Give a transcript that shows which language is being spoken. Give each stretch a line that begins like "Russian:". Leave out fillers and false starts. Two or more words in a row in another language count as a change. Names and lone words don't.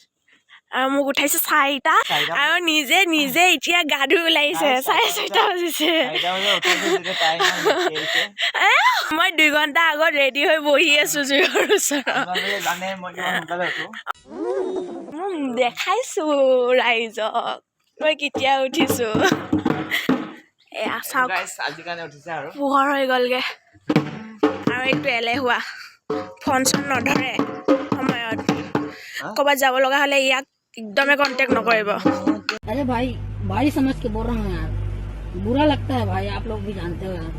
Assamese: আৰু মোক উঠাইছে 4টা আৰু নিজে নিজে এতিয়া গা ধুই ওলাইছে 6:30 বাজিছে মই 2 ঘণ্টা আগত ৰেডি হৈ বহি আছো জুইৰ ওচৰত দেখাইছো ৰাইজক মই কেতিয়া উঠিছো এয়া চাওক আজি কাৰণে উঠিছে আৰু পোহৰ হৈ গ'লগে আৰু এইটো এলেহুৱা ফোন চোন নধৰে সময়ত ক'ৰবাত যাব লগা হ'লে ইয়াক
Hindi: एकदम कांटेक्ट न करेगा। अरे भाई भाई समझ के बोल रहा हूँ यार बुरा लगता है भाई आप लोग भी जानते हो यार